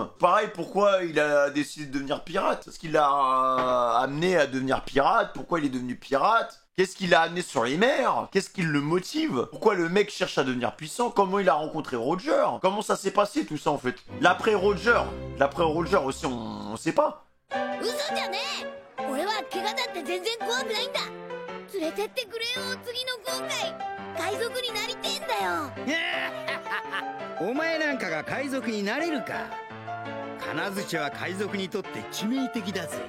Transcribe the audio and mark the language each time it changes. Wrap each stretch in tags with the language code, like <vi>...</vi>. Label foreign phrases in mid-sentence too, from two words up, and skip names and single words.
<fr>Pareil, pourquoi il a décidé de devenir pirate? Ce qu'il l'a amené à devenir pirate? Pourquoi il est devenu pirate? Qu'est-ce qu'il a amené sur les mers? Qu'est-ce qui le motive? Pourquoi le mec cherche à devenir puissant? Comment il a rencontré Roger? Comment ça s'est passé tout ça en fait? L'après Roger aussi, on sait pas.</fr> <ja>嘘じゃねえ。俺は怪我だって全然怖くないんだ。連れてってくれよ、次の航海。海賊になりてえんだよ。お前なんかが海賊になれるか。金槌は海賊にとって致命的だぜ。</ja>